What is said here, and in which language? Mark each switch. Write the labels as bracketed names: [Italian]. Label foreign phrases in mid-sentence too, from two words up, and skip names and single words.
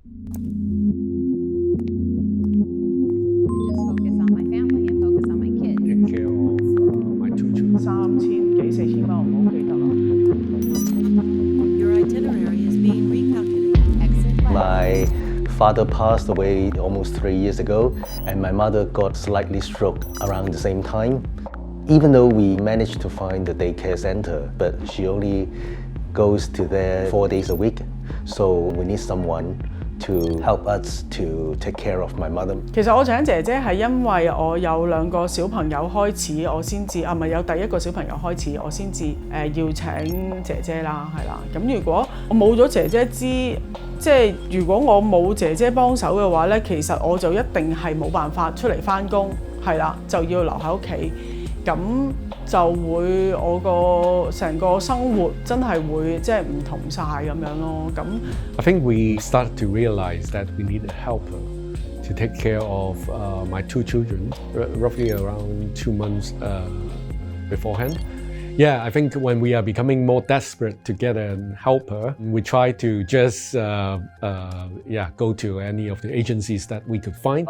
[English] Take care of my two children. [Cantonese] 3000 幾4000蚊，我唔好記得啦。 [English] Your itinerary is being recalculated. Exit left. My father passed away almost 3 years ago, and my mother got slightly stroke around the same time. Even though we managed to find the daycare center, but she only goes to there 4 days a week. So we need someone to help us to take care of my mother. [Cantonese] 其實我請姐姐係因為我有2個小朋友開始，我先至唔係有第1個小朋友開始，我先至要請姐姐啦，係啦。咁如果我冇咗姐姐即係如果我冇姐姐幫手嘅話咧，其實我就一定係冇辦法出嚟返工，係啦，就要留喺屋企。咁就會我個成個生活真係會即係唔同晒咁樣咯。咁 [English] I think we started to realize that we need a helper to take care of my two children, roughly around 2 months beforehand. Yeah, I think when we are becoming more desperate to get a helper, we try to just go to any of the agencies that we could find.